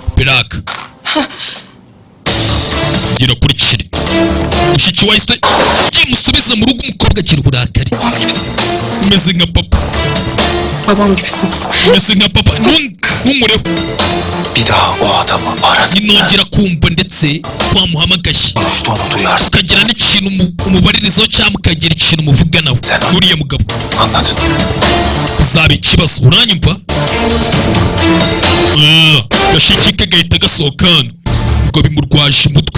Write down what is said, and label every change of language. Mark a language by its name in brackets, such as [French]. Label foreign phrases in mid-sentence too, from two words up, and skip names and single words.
[Kinyarwanda] Beraka gira kuri kiri mushiki wa ise kimusubiza mu rugo umukobwa agira uburakari. [Turkish] Babam gibisin. [Kinyarwanda] Umeze nka papa. [Turkish] Babam gibisin. [Kinyarwanda] Umeze nka papa. Ntumureho. [Turkish] Bir daha o adamı aradı. [Kinyarwanda] Ninongera kumva ndetse twamuhamagaye [Turkish] Konuştuğunu duyarsın. [Kinyarwanda] ukagira n'ikintu umubaririzaho cyangwa ukagira ikintu umuvuganaho n'uriya mugabo [Turkish] Anladın. [Kinyarwanda] bizaba ikibazo. Uranyumva? Gashiki ke gahita gasohoka hano ubwo bimurwaje umutwe.